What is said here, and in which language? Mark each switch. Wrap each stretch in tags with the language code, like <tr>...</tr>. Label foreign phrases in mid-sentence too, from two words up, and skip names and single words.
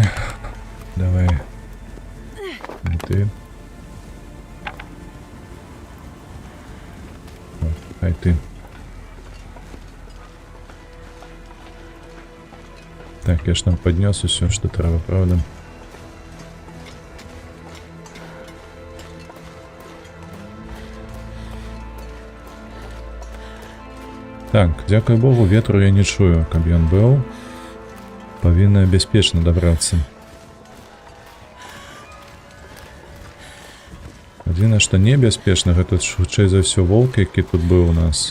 <uk>Давай. І ти. О, хай ти.</uk> <ru>Так, я ж нам поднес усё, что треба, правда?</ru> <be>Так, дзякуй Богу, ветру я не чую, каб ён быў. Павінна бяспечна дабрацца. Адзінае, што небяспечна, гэта хутчэй за ўсё воўк, які тут быў у нас.</be>